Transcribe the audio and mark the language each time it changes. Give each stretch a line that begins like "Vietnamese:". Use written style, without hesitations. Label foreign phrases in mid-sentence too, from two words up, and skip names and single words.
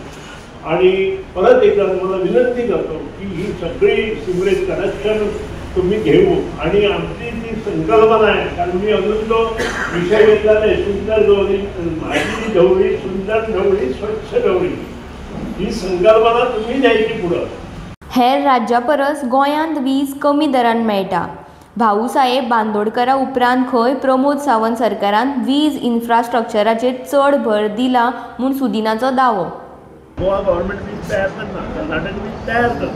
Marathi: आणि परत एकदा तुम्हाला विनंती करतो की ही सगळी
English: sewerage connection
Marathi: तुम्ही घेऊ आणि आमची जी संकल्पना आहे, कारण मी अजून तो विषय घेतला नाही, सुंदर धवळी, माझी धवळी सुंदर धवळी स्वच्छ धवळी, ही संकल्पना तुम्ही द्यायची पुढं।
Konkani: हेर राज्या परस गोंयांत वीज कमी दरान मेळटा। भाऊसाहेब बांदोडकरा उपरांत खंय प्रमोद सावंत सरकारान वीज इन्फ्रास्ट्रक्चराचेर चड भर दिला म्हूण सुदिनाचो दावो। गोवा गव्हर्नमेंट वीज तयार करना, कर्नाटक वीज तयार करता।